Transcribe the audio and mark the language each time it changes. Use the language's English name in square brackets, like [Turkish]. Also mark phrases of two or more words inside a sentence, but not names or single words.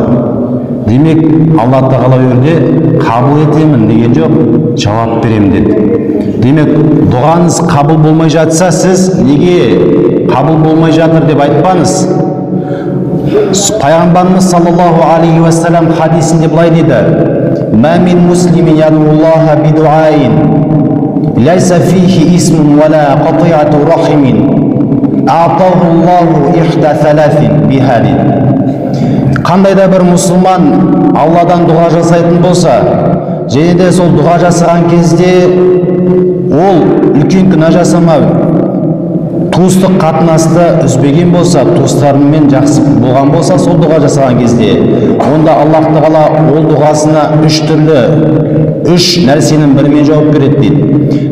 [Kazakh] Демек, Алла Тағала өрде қабыл етемін деген жоқ, жауап беремін деді. Демек, дұғаңыз қабыл болмай жатса, сіз неге қабыл болмай жатыр деп айтпаңыз. [Arabic] Пайғамбарымыз صلى الله عليه وسلم [Kazakh] хадисінде былай дейді: [Arabic] «ما من مسلم يدعو الله بدعاء ليس فيه إثم ولا قطيعة رحم أعطاه الله إحدى ثلاث بها». [Kazakh] Қандай да бір мұсылман Алладан дұға жасайтын болса, және де сол дұға жасаған кезде ол үлкен күнә жасамай, туыстық қатынасты үзбеген болса, туыстарымен жақсы болған болса, сол дұға жасаған кезде, онда Аллах Тағала ол дұғасына үш нәрсенің бірімен жауап береді дейді.